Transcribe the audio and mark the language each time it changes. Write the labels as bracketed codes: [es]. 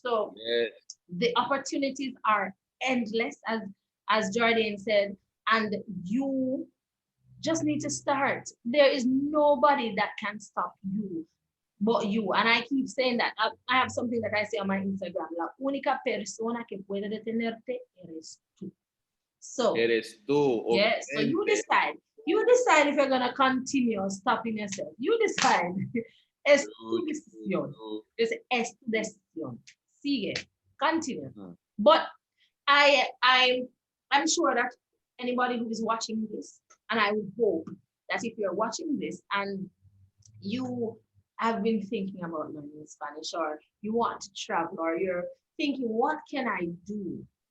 [en] So yeah, the opportunities are endless, as Jordane said, and you just need to start. There is nobody that can stop you but you. And I keep saying that. I have something that I say on my Instagram. [es] La única persona que puede detenerte eres tú. [en] So, [es] eres tú, [en] yes, so you [es] obviamente. [en] decide. You decide if you're going to continue stopping yourself. You decide. [es] Es tu [en] True, true, [es] decisión. [en] true. [es] Es tu decisión. Sigue. [en] Continue. Hmm. But I, I, I'm sure that anybody who is watching this, and I would hope that if you're watching this and you have been thinking about learning Spanish, or you want to travel, or you're thinking, what can I do?